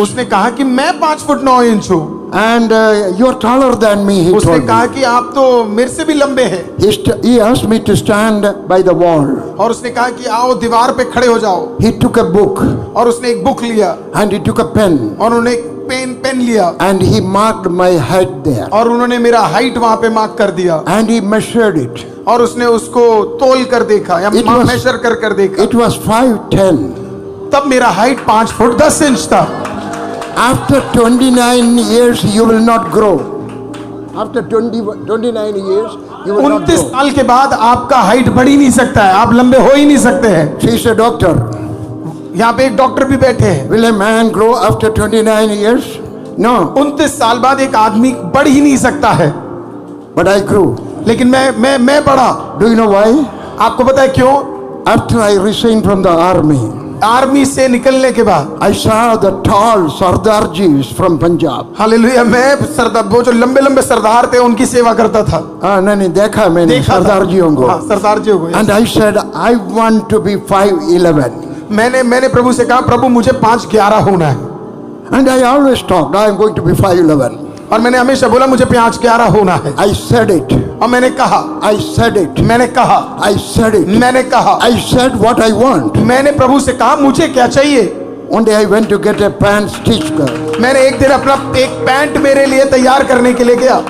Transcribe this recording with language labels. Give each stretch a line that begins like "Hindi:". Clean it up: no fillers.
Hindi: उसने कहा कि मैं 5 फुट 9 इंच हूँ।
English: And you are taller than me, he
Hindi: उसने
English: told
Hindi: कहा
English: me.
Hindi: कि आप तो मेरे से भी लंबे हैं।
English: He asked me to stand by the wall.
Hindi: और उसने कहा कि आओ दीवार पे खड़े हो जाओ।
English: He took a book
Hindi: और उसने एक बुक लिया
English: and he took a pen
Hindi: और उन्होंने एक पेन लिया
English: and he marked my height there.
Hindi: और उन्होंने मेरा हाइट वहां पे मार्क कर दिया।
English: And he measured it.
Hindi: और उसने उसको तोल कर देखा या मेजर कर देखा।
English: It was 5'10".
Hindi: तब मेरा हाइट 5 फुट 10 इंच था।
English: After 29 years you will not grow. After 29 years you will not 29 grow.
Hindi: साल के बाद आपका हाइट बढ़ ही नहीं सकता है, आप लंबे हो ही नहीं सकते हैं।
English: She is a doctor.
Hindi: यहाँ पे एक डॉक्टर भी बैठे हैं।
English: Will a man grow after 29 years? No.
Hindi: 29 साल बाद एक आदमी बढ़ ही नहीं सकता है।
English: But I grew.
Hindi: लेकिन मैं बढ़ा।
English: Do you know why?
Hindi: आपको पता है क्यों?
English: After I resigned from the army,
Hindi: army से निकलने के बाद
English: I saw the tall Sardarjis from Punjab.
Hindi: Hallelujah, मैं सरदार, वो जो लंबे लंबे सरदार थे उनकी सेवा करता था। नहीं देखा मैंने देखा था। सरदारजियों को। हाँ, सरदारजियों को।
English: And I said I want to be 5'11".
Hindi: मैंने प्रभु से कहा प्रभु मुझे 5'11" होना है।
English: And I always talked I am going to be 5'11".
Hindi: और मैंने हमेशा बोला मुझे 5'11" होना है।
English: I said it.
Hindi: और मैंने कहा,
English: I said it.
Hindi: मैंने कहा,
English: I said it.
Hindi: मैंने कहा,
English: I said what I want.
Hindi: मैंने प्रभु से कहा मुझे क्या चाहिए।
English: One day I went to get a pant stitched.
Hindi: मैंने एक दिन अपना एक पैंट मेरे लिए तैयार करने के लिए गया।